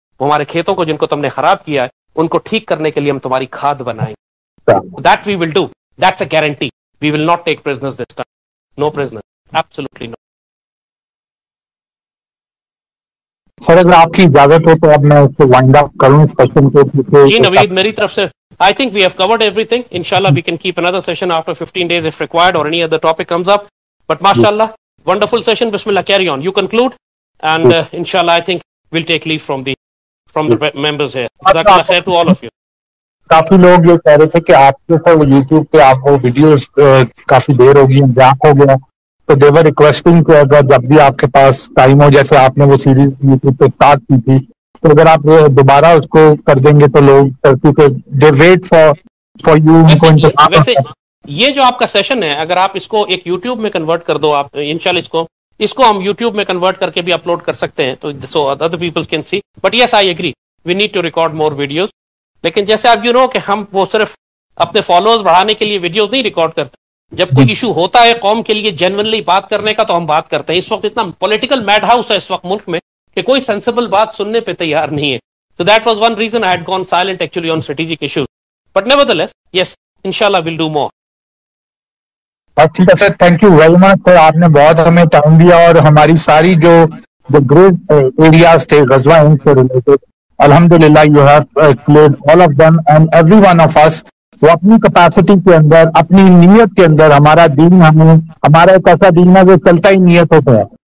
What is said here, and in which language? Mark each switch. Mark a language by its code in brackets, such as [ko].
[ur] ہمارے کھیتوں کو جن کو تم نے خراب کیا ہے, ان کو ٹھیک کرنے کے لیے ہم تمہاری کھاد بنائیں. [en] That we will do, that's a guarantee. We will not take prisoners this time. No prisoner, absolutely no. [ur] سر اگر آپ کی اجازت ہو تو اب میں اس کو وائنڈ اپ کروں اس سیشن کو. [en] جی نوید, [ur] میری طرف سے [en] I think we have covered everything. Inshallah, we can keep another session after 15 days if required, or any other topic comes up. But mashallah, wonderful session. Bismillah, carry on. You conclude, and inshallah, I think we'll take leave from the members here. Jazakallah khair to all of you. [ur] کافی لوگ یہ کہہ رہے تھے کہ آپ کے sir YouTube پہ آپ وہ ویڈیوز کافی دیر ہوگی, جاک ہو گیا, تو [en] they were requesting [ur] کہ اگر جب بھی آپ کے پاس ٹائم ہو, جیسے آپ نے وہ سیریز یوٹیوب پہ اسٹارٹ کی تھی, تو اگر آپ دوبارہ اس کو کر دیں گے تو لوگ, کیونکہ [en] They wait for you. [ur] یہ جو آپ کا سیشن ہے, اگر آپ اس کو ایک یوٹیوب میں کنورٹ کر دو, آپ انشاءاللہ اس کو ہم یوٹیوب میں کنورٹ کر کے بھی اپلوڈ کر سکتے ہیں, تو [en] So other people can see. But yes I agree, we need to record more videos. [ur] لیکن جیسے آپ [en] you know [ur] کہ ہم وہ صرف اپنے فالوورز بڑھانے کے لیے ویڈیوز نہیں ریکارڈ کرتے. جب کوئی ایشو ہوتا ہے قوم کے لیے جینونلی بات کرنے کا, تو ہم بات کرتے ہیں. اس وقت اتنا پولیٹیکل میڈ ہاؤس ہے اس وقت ملک میں کہ کوئی سینسیبل بات سننے پہ تیار نہیں ہے. [en] So that was one reason I had gone silent actually on strategic issues. But nevertheless, yes, inshallah we'll do more. [ur] ٹھیک ہے سر, [en] Thank you very much sir. [ur] آپ نے بہت ہمیں ٹائم دیا, اور ہماری ساری جو گریٹ ایریاز تھے غزوہ ہند سے ریلیٹڈ, الحمدللہ [en] You have cleared all of them and every one of us. [ur] وہ اپنی کیپیسٹی کے اندر, اپنی نیت کے اندر, ہمارا دین ہمارا ایک ایسا دین ہے جو چلتا ہی نیتوں پہ ہے,